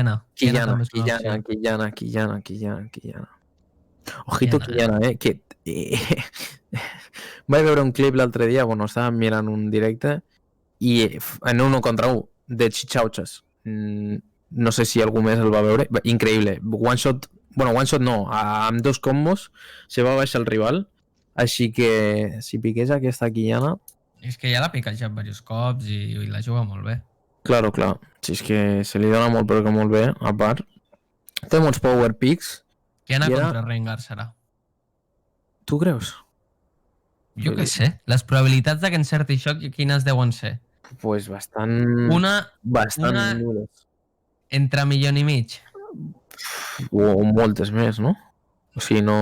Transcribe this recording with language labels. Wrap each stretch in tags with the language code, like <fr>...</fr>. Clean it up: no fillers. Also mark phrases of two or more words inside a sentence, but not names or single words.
<ca>Ojito Kiana, que... Vaig veure un clip l'altre dia, bueno, estava mirant un directe i en 1 contra 1 de Chichauchas. No sé si algú més el va veure. Increïble.</ca> <en>One shot</en> <ca>no, amb 2 combos se va baixar el rival, així que si piqués aquesta Kiana... És que ja l'ha picajat diversos cops i la juga molt bé. Claro. Si és que se li dona molt, però que molt bé, a part. Té molts</ca> <en>power picks.</en> <ca>Kiana contra Rengar serà. Tu creus? Jo què sé. Les probabilitats de que encerti això, quines deuen ser? Pues bastant... Bastant nules. Entre 1,5 milions. O moltes més, no? O sigui, no...</ca>